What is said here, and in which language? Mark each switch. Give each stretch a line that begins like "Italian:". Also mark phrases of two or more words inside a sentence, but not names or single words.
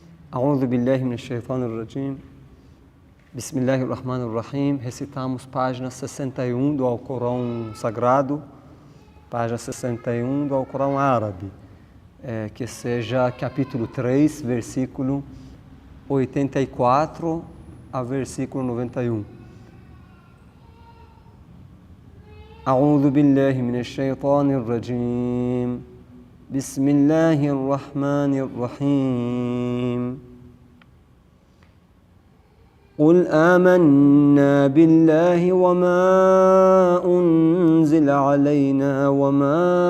Arabic: أعوذ بالله من الشيطان الرجيم. بسم الله الرحمن الرحيم.
Portuguese: Recitamos página 61 do Alcorão Sagrado, página 61 do Alcorão Árabe, que seja capítulo 3, versículo 84 a versículo 91.
Arabic: أعوذ بالله من الشيطان الرجيم. بسم الله الرحمن الرحيم. قل آمنا بالله وما أنزل علينا وما